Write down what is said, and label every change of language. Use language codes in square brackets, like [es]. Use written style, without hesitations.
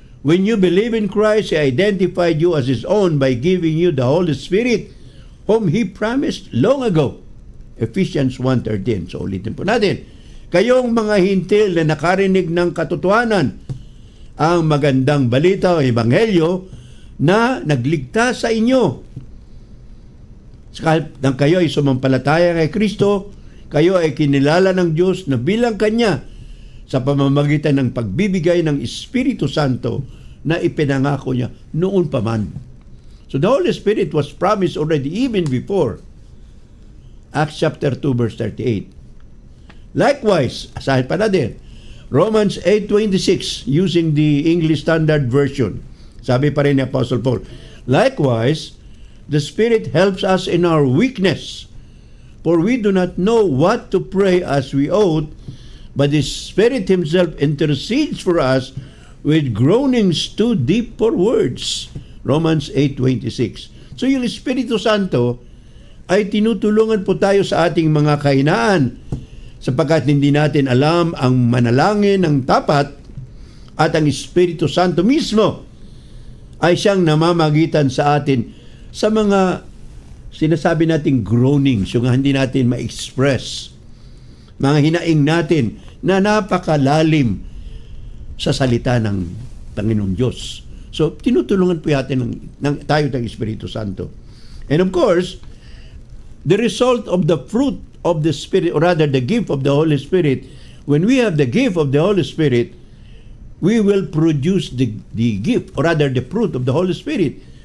[en] When you believe in Christ, He identified you as His own by giving you the Holy Spirit, whom He promised long ago. [tl] Ephesians 1:13. So ulitin po natin. Kayong mga hintil na nakarinig ng katotohanan, ang magandang balita o ebanghelyo na nagligtas sa inyo. Nang kayo ay sumampalataya kay Kristo, kayo ay kinilala ng Diyos na bilang Kanya sa pamamagitan ng pagbibigay ng Espiritu Santo na ipinangako niya noon pa man. [en] So the Holy Spirit was promised already even before Acts chapter 2 verse 38. [tl] Likewise, asahin pa natin, Romans 8:26 using the English Standard Version. Sabi pa rin ni [en] Apostle Paul, likewise, the Spirit helps us in our weakness, for we do not know what to pray as we ought, but the Spirit Himself intercedes for us with groanings too deep for words. Romans 8:26. [tl] So yung Espiritu Santo ay tinutulungan po tayo sa ating mga kahinaan sapagkat hindi natin alam ang manalangin ng tapat at ang Espiritu Santo mismo ay siyang namamagitan sa atin sa mga sinasabi nating groanings, yung hindi natin ma-express, mga hinaing natin na napakalalim sa salita ng Panginoon Diyos. So, tinutulungan po natin tayo ng Espiritu Santo. [en] And of course, the result of the fruit of the Spirit, or rather the gift of the Holy Spirit, when we have the gift of the Holy Spirit, we will produce the gift, or rather the fruit of the Holy Spirit.